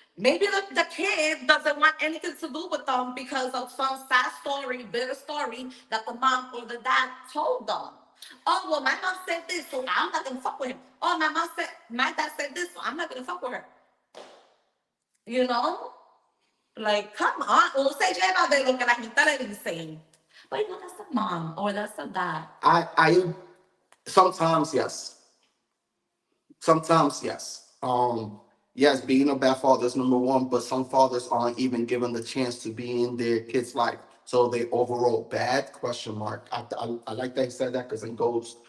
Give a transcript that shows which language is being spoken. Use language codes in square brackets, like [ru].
[en] Maybe the kid doesn't want anything to do with them because of some sad story, bitter story that the mom or the dad told them. Oh well, my mom said this, so I'm not gonna fuck with him. Oh, my dad said this, so I'm not gonna fuck with her. You know, like come on. [es] Usted lleva de lo que la gente le dicen. [en] But you know, that's the mom or that's the dad. I sometimes yes. Sometimes, yes. Yes, being a bad father is number one, but some fathers aren't even given the chance to be in their kid's life. So they overall bad? Question mark. I like that you said that because it goes.